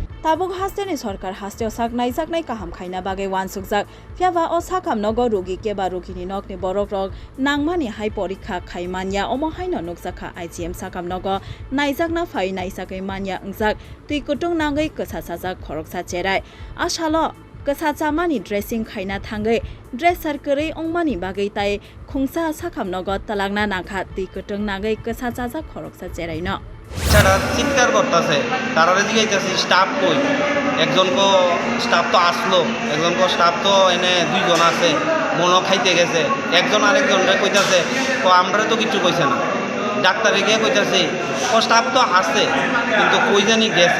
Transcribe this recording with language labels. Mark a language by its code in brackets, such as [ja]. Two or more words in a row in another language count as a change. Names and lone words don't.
[trp] Tabuk hasteni sorkar hasteo saknai kaham khaina bagai wansukjak fiaba o sakam nogo rogi keba rogini nokni borok rok nangmani hai porikha khaimanya omo haino nukjakha IGM sakam nogo naijakna phai naisakai manya ungjak tui kutung nangai kasasajak khoroksa cherai asalo kasachamani dressing khaina thangai dresser kore ongmani bagai tai khungsa sakam nogo talagna nangkha tui kutung nangai kasachajak khoroksa cherai no [bn] ছাড়া চিৎকার করতেছে তারা জিজ্ঞাসা স্টাফ কই একজন স্টাফ তো আসলো একজন স্টাফ তো এনে দুইজন আছে মনও খাইতে গেছে একজন আরেকজনরে কইতাছে আমরা তো কিছু কইছে না ডাক্তারে গিয়ে কইতাছে স্টাফ তো আছে কিন্তু কই জানি গেছে